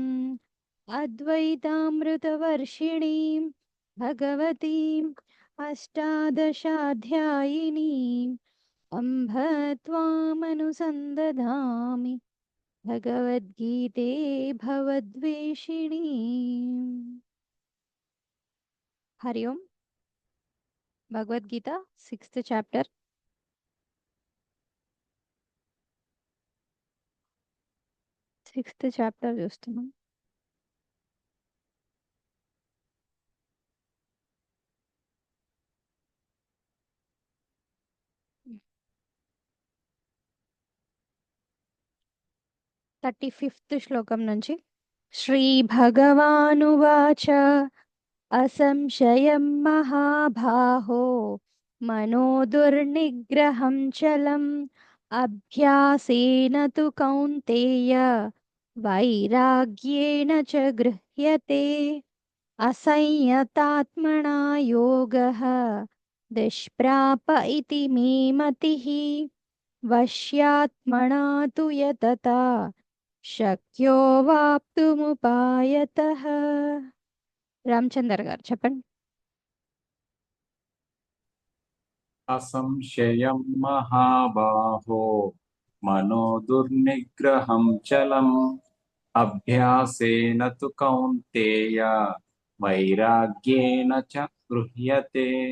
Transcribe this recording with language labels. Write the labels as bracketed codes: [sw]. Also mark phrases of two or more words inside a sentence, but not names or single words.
[sa] अद्वैतामृतवर्षिणीं भगवतीम् अष्टादशाध्यायिनीम् अम्भ त्वामनुसन्दधामि भगवद्गीते भवद्वेषिणी। हरि ओम। [en] भगवद्गीता 6th chapter 6th chapter చూస్తున్నాం. [te] థర్టీ శ్లోకం నుంచి. [sa] శ్రీ భగవానువాచ असंशयं महाबाहो मनो दुर्निग्रहं चलम् अभ्यासेन तु कौन्तेय वैराग्येण च गृह्यते असंयतात्मना योगः दुष्प्राप इति मे मतिः वश्यात्मना तु यतता शक्यो वाप्तुमुपायतः. [te] రామచందర్ గారు చెప్పండి. [sa] असंशयं महाबाहो मनो दुर्निग्रहं चलम् अभ्यासेन तु कौन्तेय वैराग्येन च गृह्यते